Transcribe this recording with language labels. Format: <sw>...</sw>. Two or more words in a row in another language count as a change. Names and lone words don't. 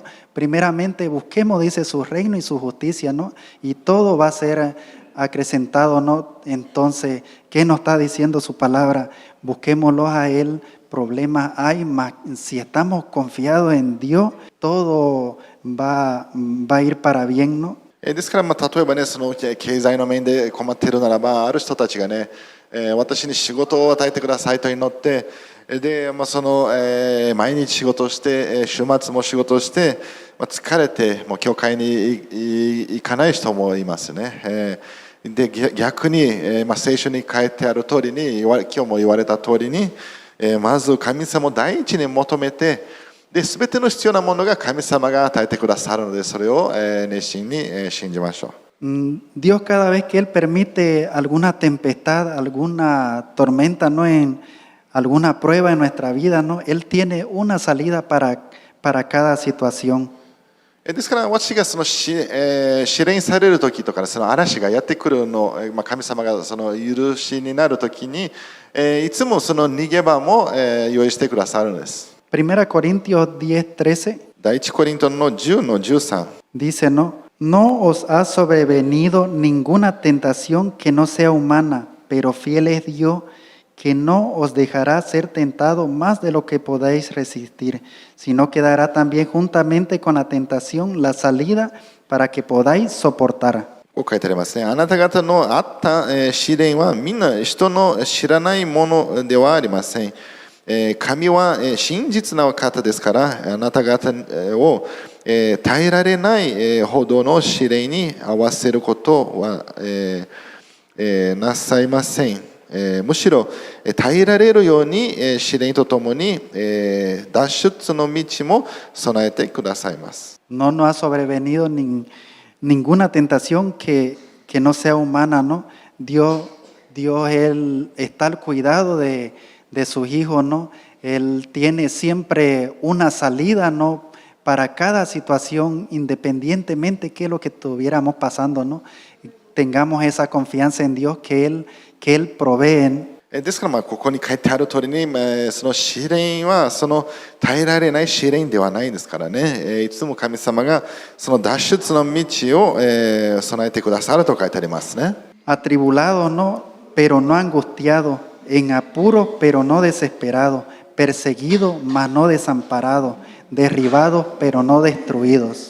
<es>Primeramente, busquemos, dice, su reino y su justicia, ¿no? Y todo va a ser acrecentado, ¿no? Entonces, ¿qué nos está diciendo su palabra? Busquémoslo a Él. Problemas hay, si estamos confiados en Dios, todo va a ir para bien, ¿no?</es> <ja>ですから例えばね、その経済の面で困っているならば、ある人たちがね、私に仕事を与えてくださいと祈って、で、その毎日仕事をして、週末も仕事をして、疲れてもう教会に行かない人もいますね。で、逆に、聖書に書いてある通りに、今日も言われた通りに、まず神様を第一に求めて、 で、すべての必要なものが神様が与えてくださるので、それを熱心に信じましょう。</ja> <es>Dios cada vez que Él permite alguna tempestad, alguna tormenta, ¿no? En alguna prueba en nuestra vida, ¿no? Él tiene una salida para cada situación.</es> <ja>ですから私がその試練される時とか、その嵐がやってくるの、神様がその許しになる時に、いつもその逃げ場も用意してくださるんです。</ja> <es>Primera Corintios 10:13</es> <ja>第一コリントの10の13</ja> <es>dice, ¿no? No os ha sobrevenido ninguna tentación que no sea humana, pero fiel es Dios, que no os dejará ser tentado más de lo que podáis resistir, sino que dará también juntamente con la tentación la salida para que podáis soportar.</es> <ja>こう書いてありますね。あなた方のあった試練はみんな人の知らないものではありません。神は真実な方ですから、あなた方を耐えられないほどの試練に合わせることはなさいません。むしろ耐えられるように試練とともに脱出の道も備えてくださいます。</ja> <es>No nos ha sobrevenido ninguna tentación que no sea humana, ¿no? Dios Él está al cuidado de sus hijos, ¿no? Él tiene siempre una salida, ¿no? Para cada situación, independientemente de lo que estuviéramos pasando, ¿no? Tengamos esa confianza en Dios que Él provee.</es> <ja>ですからここに書いてある通りに、その試練はその耐えられない試練ではないですからね、いつも神様がその脱出の道を備えてくださると書いてありますね。</ja> <es>Atribulado, ¿no? Pero no angustiado, en apuro, pero no desesperado, perseguido, mas no desamparado, derribados, pero no destruidos.</es>